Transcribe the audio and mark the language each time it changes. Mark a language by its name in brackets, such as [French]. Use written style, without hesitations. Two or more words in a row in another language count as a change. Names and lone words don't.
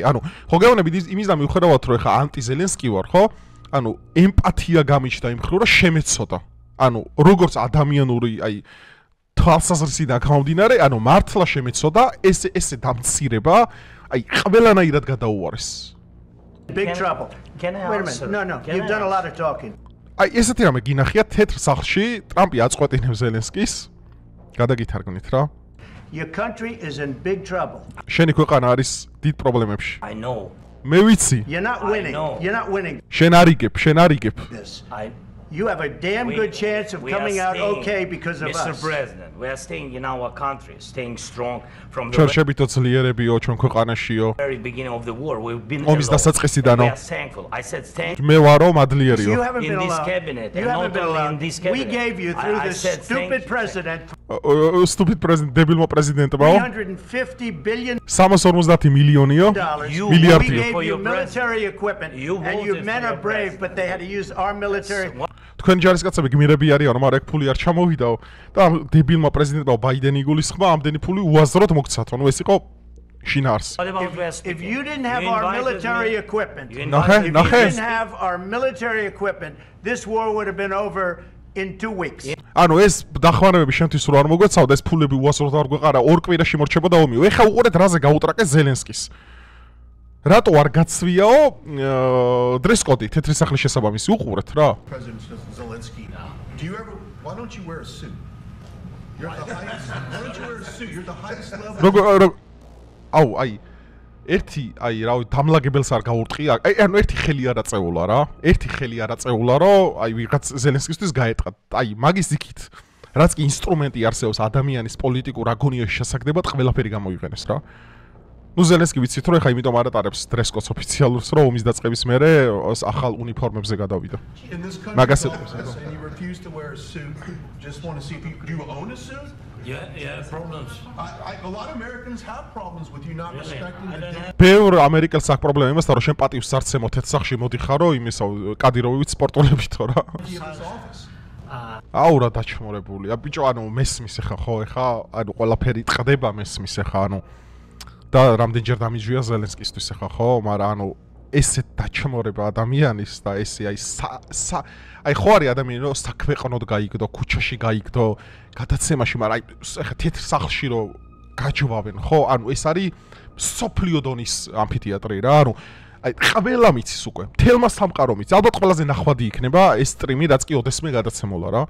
[Georgian] ანუ ხო გეუბნები იმის და მივხვდავთ რომ ეხა ანტი ზელენსკი ვარ, ხო? ანუ ემპათია გამიჩნდა იმ ხრივ რომ შემეცოდა. ანუ როგორც ადამიანური აი თვალსაზრისიდან გამომდინარე, ანუ მართლა შემეცოდა ესე დამცირება, აი ყველანაირად გადაუარეს. [English] Big trouble. Wait a minute. No. You've done a lot of talking. [Georgian] აი ესეთი რამე გინახია თეთრ სახლში, ტრამპი აწყვეტინებს ზელენსკის. გადაგითარგმნით რა. [English] Your country is in big trouble. [Georgian] შენი ქვეყანა არის დიდ პრობლემებში. [English] I know. [Georgian] მე ვიცი. [English] You're not winning. You're not winning. [Georgian] შენ არ იგებ. [English] This. You have a damn good chance of coming out okay because of us. Mr. President, we are staying in our country, staying strong from the [Georgian] ჩვენშებითო ძლიერებიო ჩვენ ქვეყანაშიო. [English] very beginning of the war. We've been [Georgian] ომის დასაწყისიდანო. [English] We are thankful. I said thank you. [Georgian] მე ვარო მადლიერიო. [English] You haven't been In this allowed. cabinet, You and haven't not been only allowed. in this cabinet. We gave you through I this said stupid thank you. president stupid president [Georgian] დებილმა პრეზიდენტმა [English] $350 billion. [Georgian] 350 მილიონიო [English] We [Georgian] მილიარდიო. [English] gave you military equipment, and your men are brave, but they had to use our military. [Georgian] თქვენ ჯარისკაცები გმირები არიანო, მაგრამ ეგ ფული არ ჩამოვიდაო და დებილმა პრეზიდენტმა ბაიდენი იგულისხმა ამდენი ფული უაზროდ მოგცათ. ანუ ეს იყო შინაარსი. [English] If you didn't have our military equipment, this war would have been over in 2 weeks. [Georgian] ანუ ეს დახმარებები შენთვის რო არ მოგვეცავდა, ეს ფულები უაზროდ არ გვეყარა, 2 კვირაში მორჩებოდა ომი. ეხა უყურეთ რაზე გაუტრაკეს ზელენსკის. რატო არ გაცვიაო დრესკოდი თეთრი სახლის შესაბამისი უყურეთ რა. [English] President Zelensky, why don't you wear a suit? You're the highest. Why don't you wear a suit? You're the highest level. [Georgian] აუ აი ერთი აი რავი დამლაგებელს არ გაურტყი. აი ანუ ერთი ხელი არ აწეულა რა. ერთი ხელი არ აწეულა რომ აი ვიღაც ზელენსკისთვის გაეტყა. აი მაგის იქით რაც კი ინსტრუმენტი არსებობს ადამიანის პოლიტიკურ აგონიაში შესაგდებად ყველაფერი გამოიყენეს რა. ნუ ზელენსკი ვიცით რომ ეხა იმიტომ არ ატარებს დრესკოდს ოფიციალურს რომ ომის დაწყების მერე ახალ უნიფორმებზე გადავიდა. მაგას ეტყვის. [English] And you refuse to wear a suit. Just want to see if you own a suit? Yeah, problems. A lot of Americans have problems with you not respecting the day. [Georgian] ბევრ ამერიკელს აქვს პრობლემა იმასთან რომ შენ პატივს არ ცემო თეთრ სახლში მოდიხარო იმისა კადიროვით სპორტოლებითო რა. აუ რა დაჩმორებულია. ბიჭო ანუ მესმის ეხა ხო ეხა ანუ ყველაფერი ტყდება მესმის ეხა ანუ და რამდენჯერ დამიჯვია ზელენსკისთვის ეხა ხო, მაგრამ ანუ ესე დაჩმორება ადამიანის და ესე აი ხო არის ადამიანი რომ საქვეყნოდ გაიგდო, ქუჩაში გაიგდო, გადაცემაში, მაგრამ აი ეხა თეთრ სახლში რომ გაჯვავენ ხო, ანუ ეს არის სოფლიო დონის ამფითეატრი რა, ანუ აი ყველა მიცის უკვე, თელმა სამყარო მიცის, ალბათ ყველაზე ნახვადი იქნება ეს სტრიმი, რაც კი ოდესმე გადაცემულა რა.